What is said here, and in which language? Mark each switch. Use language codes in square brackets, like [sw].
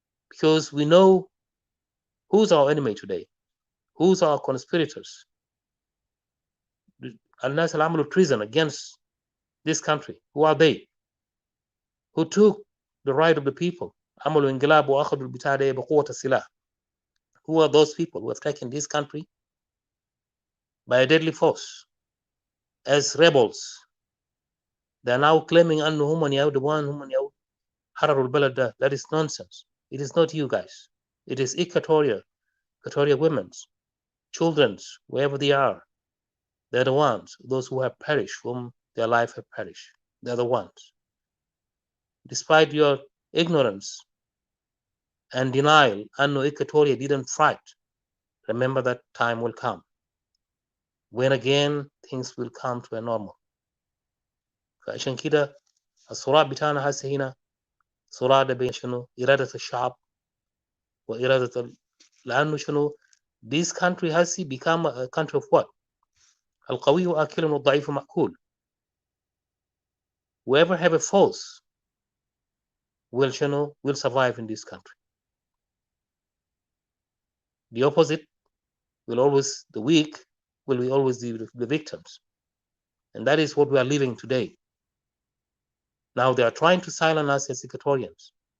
[en] Because we know who's our enemy today, who's our conspirators, [ar] الناس اللي عملوا [en] treason against this country. Who are they? Who took the right of the people? [ar] عملوا انقلاب واخذوا البتاع ده بقوة السلاح. [en] Who are those people who have taken this country by a deadly force as rebels? They are now claiming [ar] أنه هم يهودوان هم حرروا البلد ده. [en] That is nonsense. It is not you guys. It is Equatoria women, children, wherever they are. They're the ones, those who have perished, whom their life have perished. They're the ones. Despite your ignorance and denial, أنه Equatoria didn't fight. Remember that time will come when again things will come to a normal. [ar] فعشان كده الصراع بتاعنا هسه هنا صراع ده بين شنو إرادة الشعب وإرادة لأنه شنو [en] this country has become a country of what? [ar] القوي آكل والضعيف مأكول. [en] Whoever have a force will شنو will survive in this country. The opposite will always, the weak will be always the victims. And that is what we are living today. Now they are trying to silence us as Equatorians.